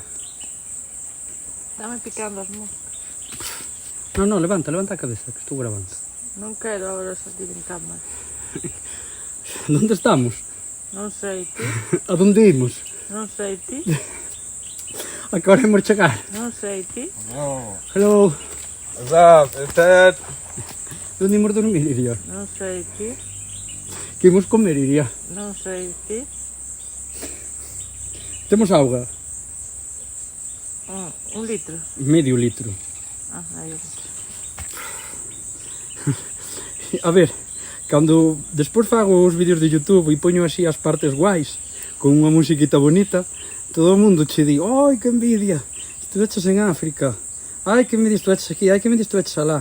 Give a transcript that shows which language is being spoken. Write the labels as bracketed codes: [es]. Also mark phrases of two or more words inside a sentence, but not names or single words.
[gl] Dame picando as mãos. No, levanta a cabeza, que estou grabando. Non quero agora salir en cámara. [es] ¿Dónde estamos? [gl] Non sei ti, ¿A dónde imos? non sei ti, A que hora imos chegar? non sei ti. Oh, [en] Hello. what's up? Is that? [gl] ¿Dónde imos dormir, Iria? Non sei ti, Que imos comer, Iria? non sei ti. Temos auga? Un litro. Medio litro. Ah, aí o litro. A ver, cando despois fago os vídeos de YouTube e poño así as partes guais, con unha musiquita bonita, todo o mundo che di, ai, que envidia, estuveches en África, ai, que envidia estuveches aquí, ai, que envidia estuveches alá.